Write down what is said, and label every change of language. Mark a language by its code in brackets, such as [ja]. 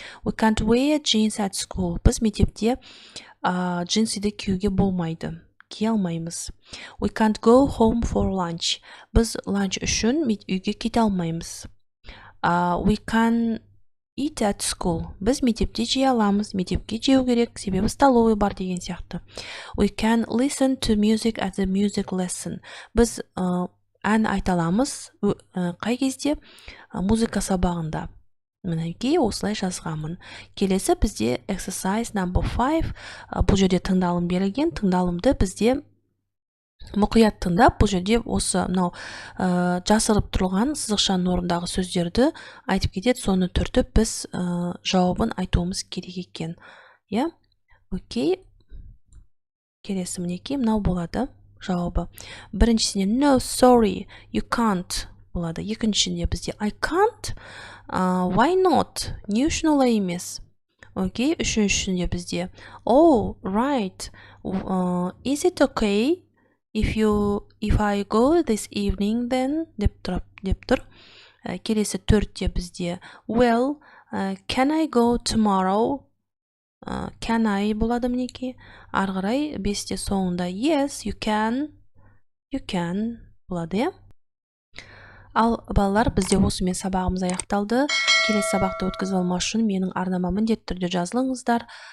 [en] We can't wear jeans at school. [kk] Біз мектепте джинсиді киюге болмайды, кие алмаймыз. [en] We can't go home for lunch. [kk] Біз ланч үшін үйге кете алмаймыз. [en] We can eat at school. [kk] Біз мектепте жей аламыз, мектепке жеу керек, себебі столовый бар деген сияқты. [en] We can listen to music at the music lesson. [kk] Біз ән айта аламыз қай кезде? Музыка сабағында. Мінекей осылай жазғамын. Келесі бізде [en] exercise number 5. [kk] Бұл жерде тыңдалым берілген. Тыңдалымды бізде мұқият тыңдап, бұл жерде осы жасырып тұрған сызықшаның орындағы сөздерді айтып кетеді, соны түртіп біз жауабын айтуымыз керек екен. Я? Окей. Келесі мінекей мынау болады жауабы. Біріншісінде [en] no, sorry, you can't [kk] болады. Екіншісінде бізде [en] I can't, why not? [kk] Не үшін олай емес? Окей. Үшіншісінде бізде [en] oh, right, is it okay if I go this evening then? [kk] деп тұр. Келесі төртте бізде [en] well, can I go tomorrow? Can I [kk] болады мінекей. Ары қарай бесте соңында [en] yes, you can [kk] болады, Ал балалар, бізде осымен сабағымыз аяқталды. Келесі сабақты өткізіп алмас үшін менің арнама міндетті түрде жазылыңыздар.